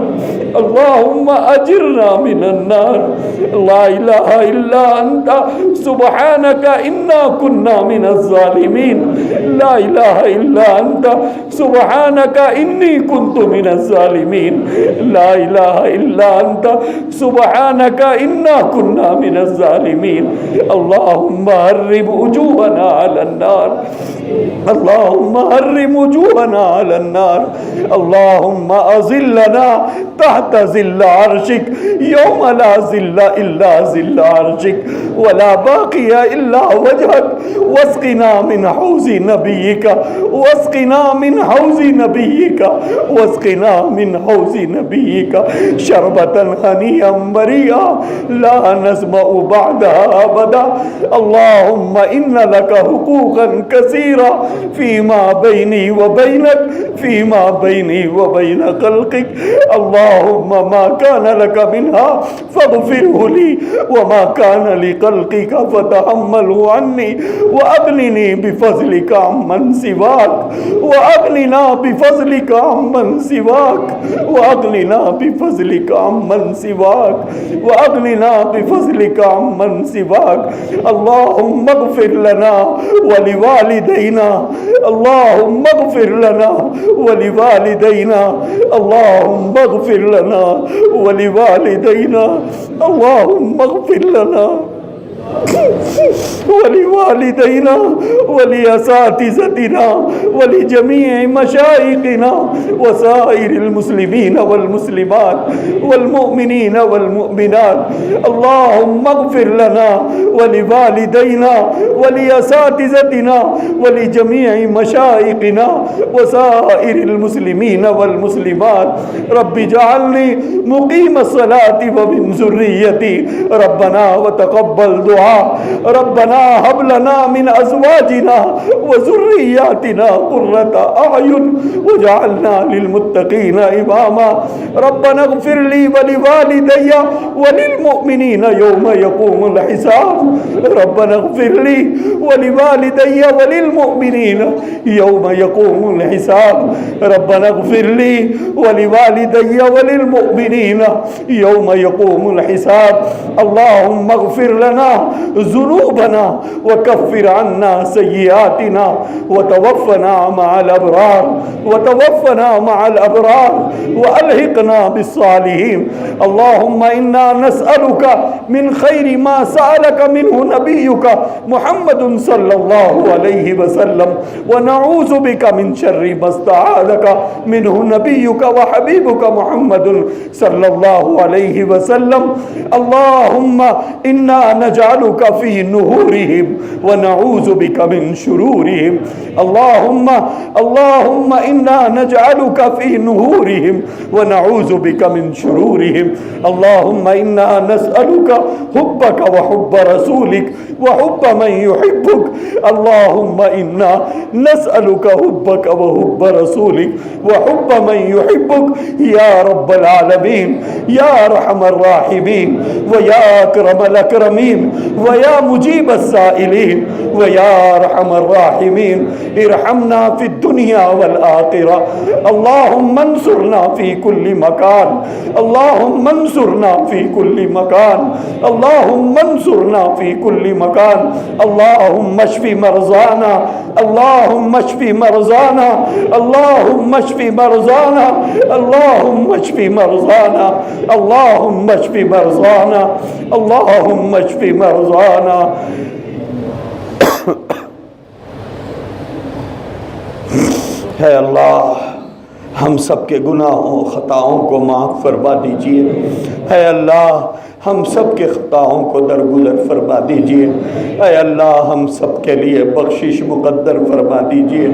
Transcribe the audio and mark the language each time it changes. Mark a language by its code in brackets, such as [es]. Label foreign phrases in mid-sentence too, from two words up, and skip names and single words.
[ar] اللهم أجرنا من النار لا إله إلا أنت سبحانك إنا كنا من الظالمين لا إله إلا أنت سبحانك إني كنت من الظالمين لا إله إلا أنت سبحانك إنا كنا من الظالمين اللهم هرب وجوهنا على النار اللهم حرم وجوهنا على النار، اللهم أظلنا تحت ظل عرشك يوم لا ظل إلا ظل عرشك ولا باقي إلا وجهك واسقنا من حوض نبيك واسقنا من حوض نبيك واسقنا من حوض نبيك شربة هنيئا مريئا لا نظمأ بعدها أبدا. اللهم إن لك حقوقا كثيرة فيما بيني وبينك فيما بيني وبين خلقك. اللهم ما كان لك منها فاغفره لي وما كان لخلقك فتحمله عني وأغنني بفضلك عمن سواك وأغننا بفضلك عمن سواك وأغننا بفضلك عمن سواك وأغننا بفضلك عمن سواك. اللهم اغفر لنا ولوالدينا، اللهم اغفر لنا ولوالدينا، اللهم اغفر لنا ولوالدينا، اللهم اغفر لنا ولوالدينا ولأساتذتنا ولجميع مشايخنا وسائر المسلمين والمسلمات والمؤمنين والمؤمنات. اللهم اغفر لنا ولوالدينا ولأساتذتنا ولجميع مشايخنا وسائر المسلمين والمسلمات. رب اجعلني مقيم الصلاة ومن ذريتي ربنا وتقبل دعاء. ربنا هب لنا من أزواجنا وذرياتنا قرة أعين واجعلنا للمتقين إماما. ربنا اغفر لي ولوالدي وللمؤمنين يوم يقوم الحساب. ربنا اغفر لي ولوالدي وللمؤمنين يوم يقوم الحساب. ربنا اغفر لي ولوالدي وللمؤمنين يوم يقوم الحساب. اللهم اغفر لنا ذنوبنا وكفر عنا سيئاتنا وتوفنا مع الأبرار وتوفنا مع الأبرار وألحقنا بالصالحين. اللهم إنا نسألك من خير ما سألك منه نبيك محمد صلى الله عليه وسلم ونعوذ بك من شر ما استعاذك منه نبيك وحبيبك محمد صلى الله عليه وسلم. اللهم إنا نجعلك في نحورهم ونعوذ بك من شرورهم. اللهم إنا نجعلك في نحورهم ونعوذ بك من شرورهم. اللهم إنا نسألك حبك وحب رسولك وحب من يحبك. اللهم إنا نسألك حبك وحب رسولك وحب من يحبك يا رب العالمين يا أرحم الراحمين ويا أكرم الأكرمين ويا مجيب السائلين ويا أرحم الراحمين. ارحمنا في الدنيا والآخرة. اللهم انصرنا في كل مكان، اللهم انصرنا في كل مكان، اللهم انصرنا في كل مكان. اللهم اشف مرضانا، اللهم اشف مرضانا، اللهم اشف مرضانا، اللهم اشف مرضانا، اللهم اشف مرضانا، اللهم اشف مرضانا. [ur] ہے اللہ ہم سب کے گناہوں خطاؤں کو معاف فرما دیجیے. ہے اللہ ہم سب کے خطاؤں کو درگزر فرما دیجیے. اے اللہ ہم سب کے لیے بخشش مقدر فرما دیجیے.